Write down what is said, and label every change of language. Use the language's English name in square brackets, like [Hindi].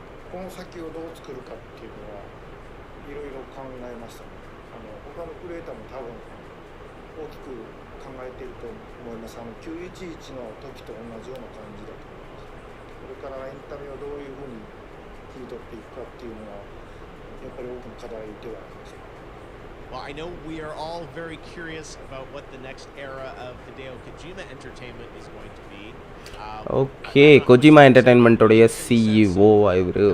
[Japanese] この先をどう作るかっていうのはいろいろ考えましたね。他のクリエイターも多分大きく考えていると思います。 911の時と同じような感じだと思います。これからエンタメをどういうふうに切り取っていくかっていうのはやっぱり多くの課題ではあります。 [English] Well, I know we are all very curious about what the next era of Hideo Kojima Entertainment is going to be. [Tamil] Okay கொஜிமா என்டர்டைன்மெண்ட்டோடைய CEO இவர்.